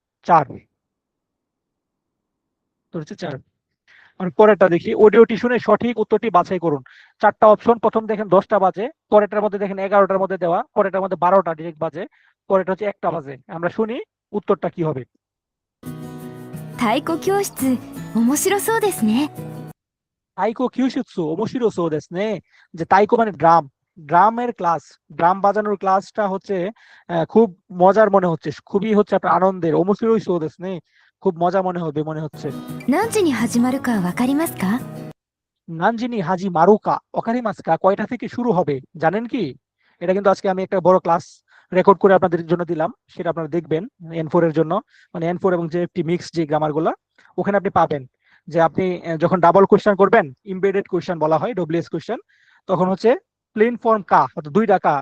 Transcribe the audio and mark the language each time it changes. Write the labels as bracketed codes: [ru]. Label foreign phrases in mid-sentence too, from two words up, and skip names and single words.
[bn] উত্তর হচ্ছে 4. আর পরেরটা দেখি, অডিওটি শুনে সঠিক উত্তরটি বাছাই করুন। চারটা অপশন, প্রথম দেখেন 10টা বাজে, পরেরটার মধ্যে দেখেন 11টার মধ্যে দেওয়া, পরেরটার মধ্যে 12টা ডিরেক্ট বাজে, পরেরটা হচ্ছে 1টা বাজে। আমরা শুনি উত্তরটা কি হবে। [ja] 太鼓教室面白そうですね。太鼓 教室 面白 そう です ね, [bn] যে তাইকো মানে ড্রাম, ড্রামের ক্লাস, ড্রাম বাজানোর ক্লাসটা হচ্ছে খুব মজার মনে হচ্ছে, খুবই হচ্ছে আপনার আনন্দের। [ja] 面白 そう です ね, [bn] খুব মজা মনে হবে মনে হচ্ছে। [ja] 何時に始まるかわかりますか？何時に 始まるか わかりますか, [bn] কয়টা থেকে শুরু হবে জানেন কি? এটা কিন্তু আজকে আমি একটা বড় ক্লাস রেকর্ড করে আপনাদের জন্য দিলাম, সেটা আপনারা দেখবেন N4 এর জন্য, মানে N4 এবং JFT মিক্স যে গ্রামার গুলা ওখানে আপনি পাবেন। যে আপনি যখন [en] double question [bn] করবেন, [en] embedded question [bn] বলা হয়, [en] WH question, [bn] তখন হচ্ছে [en] plain form [bn] কা অর্থাৎ দুইটা কা।